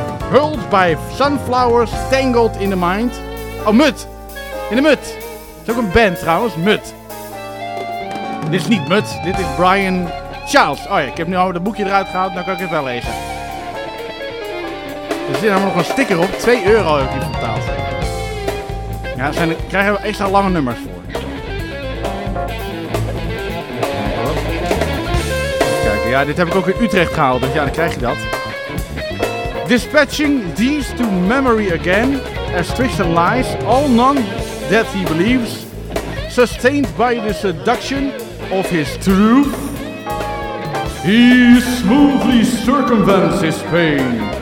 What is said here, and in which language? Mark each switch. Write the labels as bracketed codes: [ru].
[en] Hurled by sunflowers tangled in the mind. [nl] Oh, Mutt. In de Mutt. Het is ook een band trouwens, Mutt. Dit is niet Mutt, dit is Brian Charles. Oh ja, ik heb nu al het boekje eruit gehaald, dan kan ik het wel lezen. Er zit namelijk nog een sticker op, €2 heb ik betaald. Ja, daar krijgen we extra lange nummers voor. Kijk, ja, dit heb ik ook in Utrecht gehaald, dus ja, dan krijg je dat. [en] Dispatching these to memory again, as Tristan lies, all none that he believes, sustained by the seduction of his truth, he smoothly circumvents his pain.